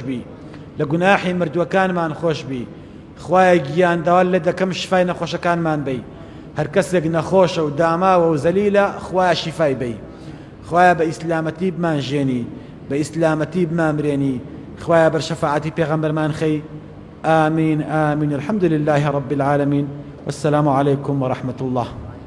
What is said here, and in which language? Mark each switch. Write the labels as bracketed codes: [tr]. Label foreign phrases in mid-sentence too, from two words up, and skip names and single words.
[ckb] بی لە گوناحی مردووەکانمان خۆش بی خوایە گیانداوە لێ دەکەم شیفای نەخۆشەکانمان بەی هەر کەسێک نەخۆشە و داماوە و زەلیلە خوایە شیفای بەی خوایە بە ئیسلامەتی بمانژێنی بە ئیسلامەتی بمامرێنی خوایە بەر شەفاعەتی پێغەمبەرمان خەی [ar] آمين آمين الحمد لله رب العالمين والسلام عليكم ورحمة الله